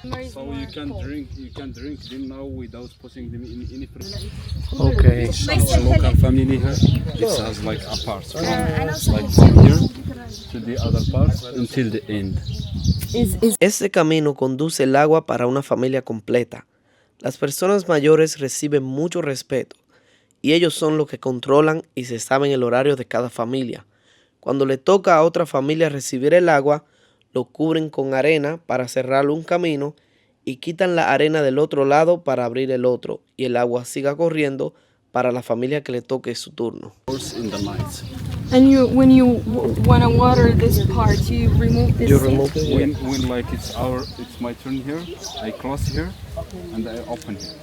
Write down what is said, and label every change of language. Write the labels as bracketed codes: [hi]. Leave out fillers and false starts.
[en] So you can drink them now without putting them in any fridge. Okay. Local family here, it has like a part, like from here to the other part until the end. [es] Este camino conduce el agua para una familia completa. Las personas mayores reciben mucho respeto y ellos son los que controlan y se saben el horario de cada familia. Cuando le toca a otra familia recibir el agua, lo cubren con arena para cerrar un camino y quitan la arena del otro lado para abrir el otro y el agua siga corriendo para la familia que le toque su turno. [en] In the night. And when you want to water this part, you remove this. You remove it? When like it's my turn here, I close here and I open here.